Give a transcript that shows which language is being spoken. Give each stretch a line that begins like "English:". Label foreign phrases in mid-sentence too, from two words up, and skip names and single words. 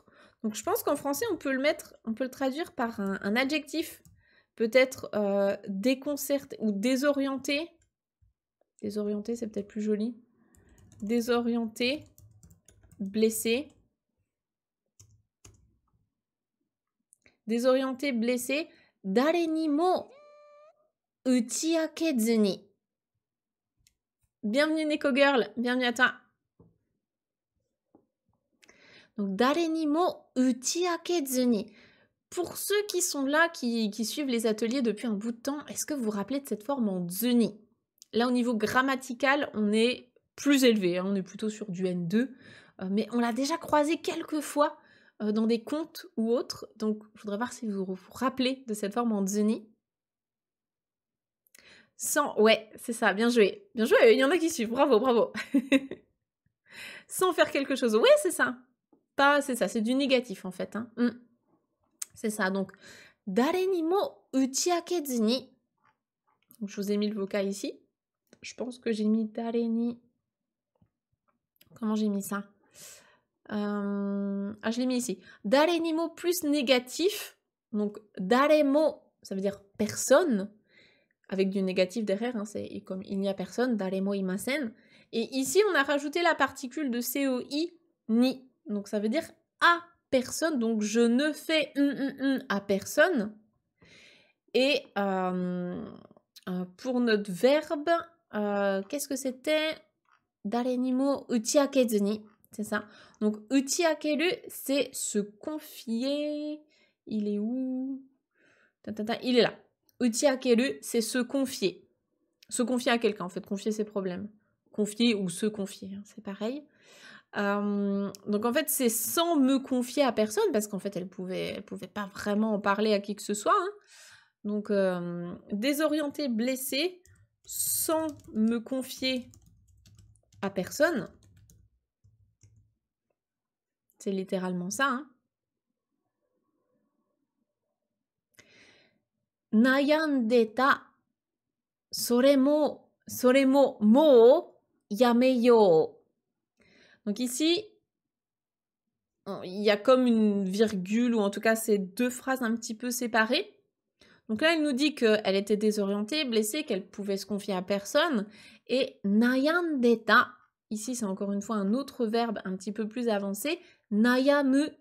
French: Donc je pense qu'en français, on peut le traduire par un adjectif, peut-être déconcerté ou désorienté. Désorienté, c'est peut-être plus joli. Désorienté, blessé. Désorienté, blessé.
Japanese: Dare ni mo uchiakezu ni.
French: Bienvenue Neko Girl, bienvenue à toi. Donc,
Japanese: dare ni mo uchiakezu ni.
French: Pour ceux qui sont là, qui suivent les ateliers depuis un bout de temps, est-ce que vous vous rappelez de cette forme en zuni? Là, au niveau grammatical, on est plus élevé, hein, on est plutôt sur du N2, mais on l'a déjà croisé quelques fois dans des contes ou autres, donc je voudrais voir si vous vous rappelez de cette forme en zuni. Sans, ouais, c'est ça, bien joué. Bien joué, il y en a qui suivent, bravo, bravo. Sans faire quelque chose, ouais, c'est ça. Pas, c'est ça, c'est du négatif en fait. Hein. C'est ça, donc,
Japanese: dare ni mo uchiakezu ni.
French: Donc, je vous ai mis le vocal ici. Je pense que j'ai mis
Japanese: dare ni.
French: Comment j'ai mis ça? Ah, je l'ai mis ici.
Japanese: Dare ni mo
French: plus négatif. Donc,
Japanese: dare mo,
French: ça veut dire personne. Avec du négatif derrière, hein, c'est comme il n'y a personne.
Japanese: Dare mo imasen.
French: Et ici, on a rajouté la particule de COI, ni. Donc, ça veut dire à personne. Donc, je ne fais à personne. Et pour notre verbe, qu'est-ce que c'était?
Japanese: Dare ni mo uchiakezu ni.
French: C'est ça. Donc, uchiakeru, c'est se confier. Il est où? Il est là. Uchiakeru, c'est se confier. Se confier à quelqu'un, en fait. Confier ses problèmes. Confier ou se confier, hein, c'est pareil. Donc, en fait, c'est sans me confier à personne, parce qu'en fait, elle pouvait pas vraiment en parler à qui que ce soit. Hein. Donc, désorientée, blessée, sans me confier à personne. C'est littéralement ça. Hein.
Japanese: Nayandeta, soremo mo yameyo.
French: Donc ici, il y a comme une virgule, ou en tout cas, c'est 2 phrases un petit peu séparées. Donc là, elle nous dit qu'elle était désorientée, blessée, qu'elle pouvait se confier à personne. Et nayandeta, ici c'est encore une fois un autre verbe un petit peu plus avancé.